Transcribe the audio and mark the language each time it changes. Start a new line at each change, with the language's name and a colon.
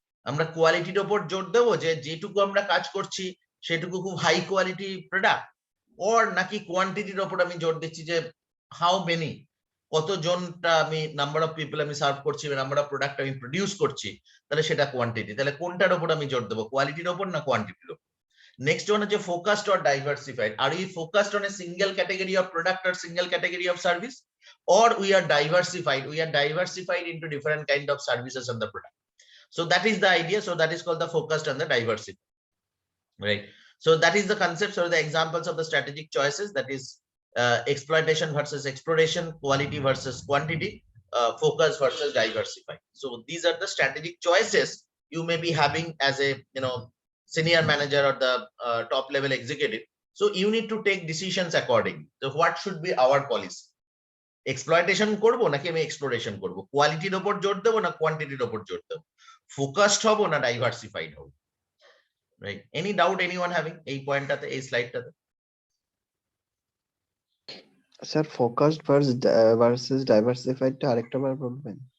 Bangla: আমরা কোয়ালিটির ওপর জোর দেবো যে যেটুকু আমরা কাজ করছি সেটুকু খুব হাই কোয়ালিটি প্রোডাক্ট, ওর নাকি কোয়ান্টিটির ওপর আমি জোর দিচ্ছি যে হাউ মেনি, কতজনটা আমি নাম্বার অফ পিপল আমি সার্ভ করছি, নাম্বার অফ প্রোডাক্ট আমি প্রডিউস করছি, তাহলে সেটা কোয়ান্টিটি। তাহলে কোনটার ওপর আমি জোর দেবো, কোয়ালিটির ওপর না কোয়ান্টিটির ওপর?
English: Next one হচ্ছে focused or diversified. Are we focused on a single category of product or single category of service, or we are diversified into different kind of services and the product. So that is the idea. So that is called the focused and the diversity, right? So that is the concept. So the examples of the strategic choices, that is exploitation versus exploration, quality versus quantity, focus versus diversify. So these are the strategic choices you may be having as a senior manager or the top level executive. So you need to take decisions accordingly. So what should be our policy?
Bangla: Exploitation করব নাকি আমি exploration করব, কোয়ালিটির ওপর জোর দেবো না কোয়ান্টিটির ওপর জোর দেবো, ফোকাসড হব না ডাইভার্সিফাইড হব, right? Any doubt anyone having এই পয়েন্টটাতে, এই স্লাইডটাতে? স্যার ফোকাসড ভার্সেস ডাইভার্সিফাইডটা আরেকটা বার বলবেন?